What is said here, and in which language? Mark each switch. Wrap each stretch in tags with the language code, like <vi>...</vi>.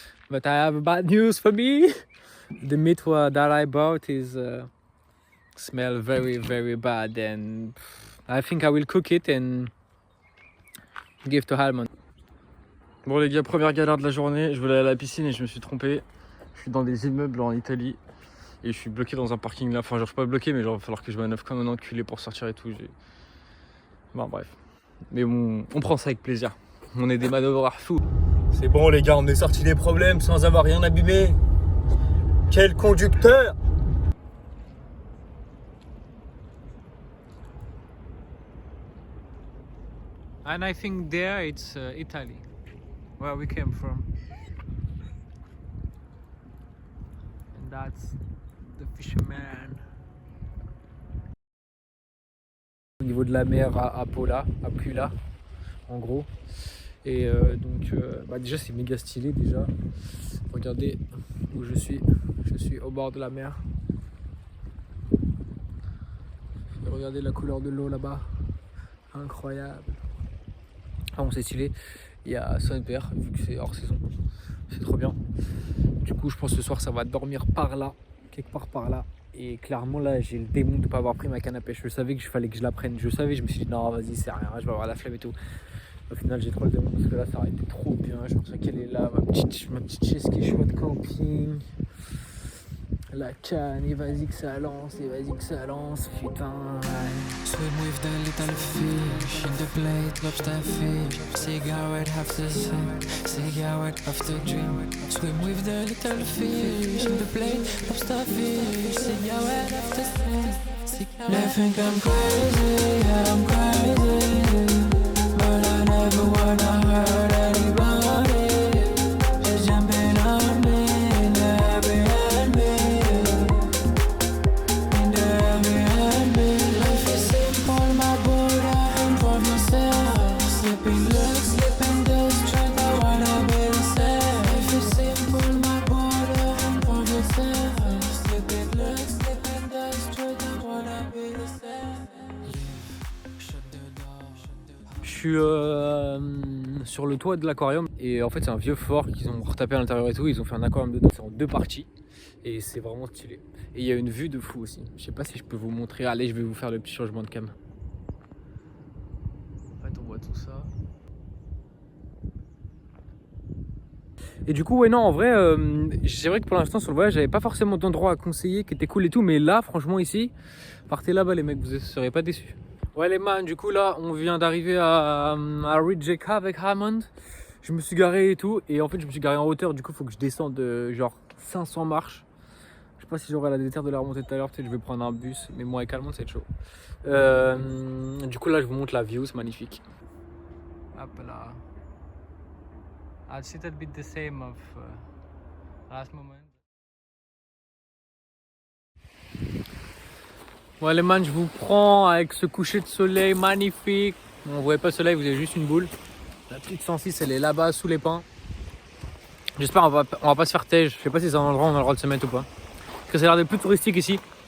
<en>But I have bad news for me. The meat that I bought is smell very bad, and I think I will cook it and give to Halman.</en> <fr>Bon les gars, première galère de la journée, je voulais aller à la piscine et je me suis trompé. Je suis dans des immeubles en Italie et je suis bloqué dans un parking là. Enfin genre je suis pas bloqué mais genre il va falloir que je manœuvre comme un enculé pour sortir et tout. Bon bref. Mais bon, on prend ça avec plaisir. On est des manœuvreurs fous. C'est bon les gars, on est sorti des problèmes sans avoir rien abîmé. Quel conducteur!</fr> <en>And I think there it's Italy, where we came from. And that's the fisherman.</en> <fr>Au niveau de la mer à Pola, à Pula, en gros. Et donc déjà c'est méga stylé déjà. Regardez où je suis au bord de la mer. Et regardez la couleur de l'eau là-bas, incroyable. Ah bon c'est stylé, il y a Saint-Père vu que c'est hors saison, c'est trop bien. Du coup je pense que ce soir ça va dormir par là, quelque part par là. Et clairement là j'ai le démon de ne pas avoir pris ma canne à pêche. Je savais qu'il fallait que je la prenne, je me suis dit non vas-y c'est rien, je vais avoir la flemme et tout. Au final j'ai trop le démon parce que là ça aurait été trop bien. Je pense qu'elle est là, ma petite chaise qui est chouette camping. La canne, et vas-y que ça lance, putain.</fr> <en>Swim with the little fish in the plate, lobster fish. Cigarette after sun, cigarette after dream. Swim with the little fish in the plate, lobster fish. Cigarette after sun. They think I'm crazy, yeah, I'm crazy. But I never wanna hurt anybody. Just jumping on me in the Airbnb. In the Airbnb. Life is simple, my brother, improve yourself. Slipping looks, slipping dust, try to wanna be the same. Life is simple, my brother, improve yourself. Slipping looks, slipping dust, try to wanna be the same. Shut the door.</en> <fr>Je suis sur le toit de l'aquarium et en fait c'est un vieux fort qu'ils ont retapé à l'intérieur et tout. Ils ont fait un aquarium dedans, c'est en deux parties et c'est vraiment stylé. Et il y a une vue de fou aussi. Je sais pas si je peux vous montrer. Allez, je vais vous faire le petit changement de cam. En fait on voit tout ça. Et du coup ouais non en vrai c'est vrai que pour l'instant sur le voyage j'avais pas forcément d'endroit à conseiller qui était cool et tout, mais là franchement ici, partez là-bas les mecs, vous ne serez pas déçus. Ouais les man, du coup là on vient d'arriver à Rijeka avec Hammond. Je me suis garé et tout, et en fait je me suis garé en hauteur, du coup faut que je descende de genre 500 marches. Je sais pas si j'aurai la déterre de la remonter tout à l'heure, peut-être je vais prendre un bus, mais moi avec Hammond c'est chaud. Du coup là je vous montre la view, c'est magnifique. Hop là.</fr> <en>It's a little bit the same of last moment.</en> <fr>Ouais les man, je vous prends avec ce coucher de soleil magnifique. Bon, vous voyez pas le soleil, vous avez juste une boule. La petite 106 elle est là-bas sous les pins. J'espère on va pas se faire tège. Je sais pas si c'est un endroit où on a le droit de se mettre ou pas. Parce que ça a l'air d'être plus touristique ici.</fr>